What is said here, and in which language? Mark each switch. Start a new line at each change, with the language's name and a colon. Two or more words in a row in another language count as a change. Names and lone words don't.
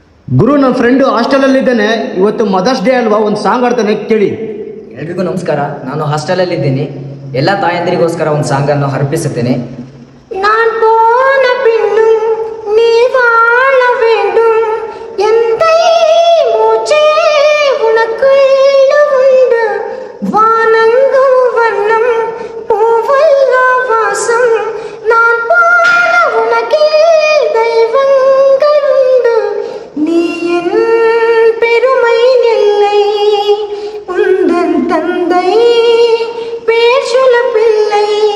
Kannada: ಗುರು, ನನ್ನ ಫ್ರೆಂಡು ಹಾಸ್ಟೆಲಲ್ಲಿದ್ದಾನೆ. ಇವತ್ತು
English: Mother's Day
Kannada: ಅಲ್ವಾ, ಒಂದು ಸಾಂಗ್ ಆಡ್ತಾನೆ, ಕೇಳಿ. ಎಲ್ರಿಗೂ ನಮಸ್ಕಾರ. ನಾನು ಹಾಸ್ಟೆಲಲ್ಲಿದ್ದೀನಿ. ಎಲ್ಲ ತಾಯಂದಿರಿಗೋಸ್ಕರ ಒಂದು ಸಾಂಗನ್ನು ಅರ್ಪಿಸುತ್ತೇನೆ.
Tamil: நான் போன பின்னும் நீ வாழ வேண்டும், எந்தை மூச்சே உனக்குள்ள உண்டு, வானங்கும் வண்ணம் பூவல்ல வாசம், நான் போல உனக்கில் தெய்வங்கள் உண்டு, நீ என் பெருமை நெல்லை, உந்தன் தந்தை பேர் சொல்ல பிள்ளை,